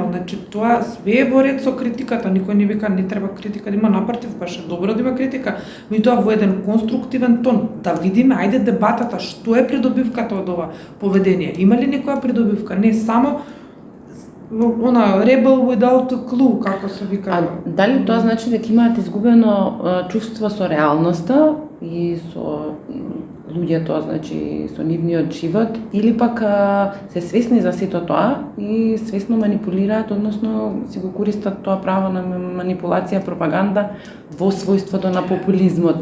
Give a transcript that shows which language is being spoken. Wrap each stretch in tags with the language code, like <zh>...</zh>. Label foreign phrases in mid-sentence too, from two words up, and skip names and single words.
<mk>Значи, тоа све е во ред со критиката. Никој не вика не треба критика да има, напротив, баш е добро да има критика, но и тоа во еден конструктивен тон. Да видиме, ајде дебатата, што е придобивката од ова поведение. Има ли некоја придобивка? Не само она</mk> <en>rebel without a clue,</en> <mk>како се вика. А дали тоа значи дека имаат изгубено чувство со реалноста и со луѓето, значи со нивниот живот, или пак се свесни за сето тоа и свесно манипулираат, односно си го користат тоа право на манипулација, пропаганда во својството на популизмот.</mk>